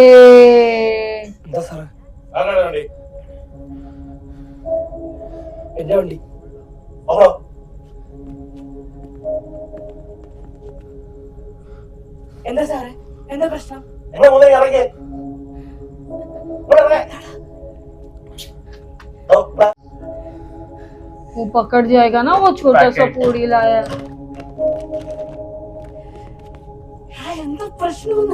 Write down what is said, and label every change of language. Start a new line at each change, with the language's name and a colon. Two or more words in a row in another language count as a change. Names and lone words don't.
Malayalam: എന്താ സാറേ? എന്റെ വണ്ടി അവളോ? എന്താ സാറേ, എന്താ പ്രശ്നം? എന്നെ മുന്നേ ഇറങ്ങിയേ.
Hindi: वो पकड़ जाएगा ना, वो छोटा सा पूरी लाया।
Malayalam: എന്താ പ്രശ്നം?